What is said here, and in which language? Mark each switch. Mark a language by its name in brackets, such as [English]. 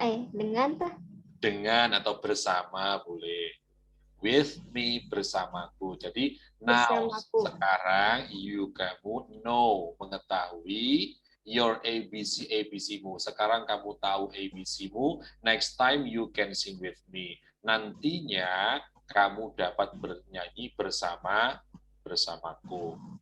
[Indonesian] dengan tah? Dengan atau bersama boleh. [English] With me, [Indonesian] bersamaku. Jadi [English] now [Indonesian] Bersamaku. sekarang [English] you, [Indonesian] kamu [English] know, [Indonesian] mengetahui [English] your [Indonesian] ABC-mu. Sekarang kamu tahu ABC-mu. [English] Next time you can sing with me. [Indonesian] Nantinya kamu dapat bernyanyi bersamaku.